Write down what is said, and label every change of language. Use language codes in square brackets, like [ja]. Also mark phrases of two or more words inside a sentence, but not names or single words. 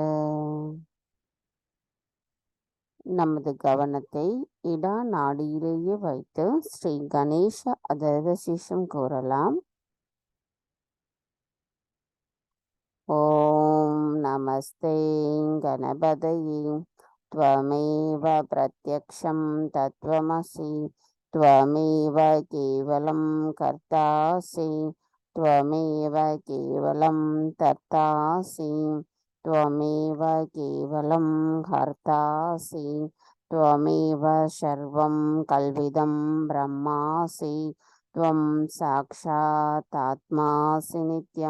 [ta] நமது கவனத்தை இடா நாடியிலேயே வைத்து ஸ்ரீ கணேச அதர்வசீஷம் கூறலாம். [sa] ॐ नमस्ते गणपतये त्वमेव प्रत्यक्षं तत्त्वमसि त्वमेव केवलं कर्तासि त्वमेव केवलं तर्तासि त्वमेव केवलं हर्तासि त्वमेव सर्वं कल्विदं ब्रह्मासि त्वं साक्षात् आत्मासि नित्यं